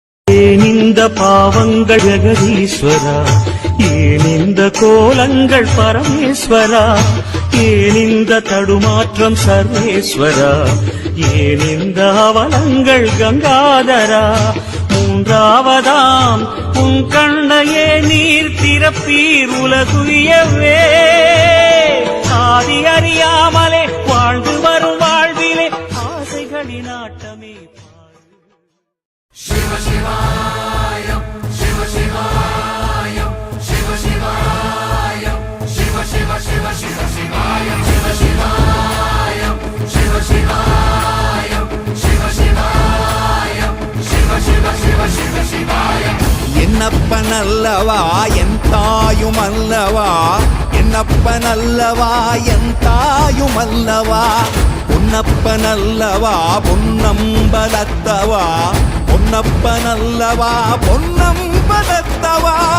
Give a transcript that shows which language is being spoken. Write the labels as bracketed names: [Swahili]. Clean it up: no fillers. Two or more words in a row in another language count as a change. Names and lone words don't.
[Tamil] ஏன் இந்த பாவங்கள் ஜெகதீஸ்வரா, ஏன் இந்த கோலங்கள் பரமேஸ்வரா, ஏன் இந்த தடுமாற்றம் சர்வேஸ்வரா, ஏன் இந்த அவலங்கள் கங்காதரா. மூன்றாவதாம் உன் கண்ணையே நீர் திறப்பீர் உலகுயவே. ஆதி அறியாமலே வாழ்ந்து வரும் வாழ்விலே ஆசைகளின் ஆட்டமே. [Sanskrit] शिव शिवाय शिव शिवाय शिव शिवाय शिव शिव शिव शिव शिवाय शिव शिवाय शिव शिवाय शिव शिवाय शिव शिव शिव शिव शिवाय [Tamil] என்னப்பனல்லவா என் தாயுமல்லவா, என்னப்பனல்லவா என் தாயுமல்லவா, பொன்னப்பனல்லவா பொன்னம்பலத்தவா, பொன்னப்பனல்லவா பொன்னம்பலத்தவா.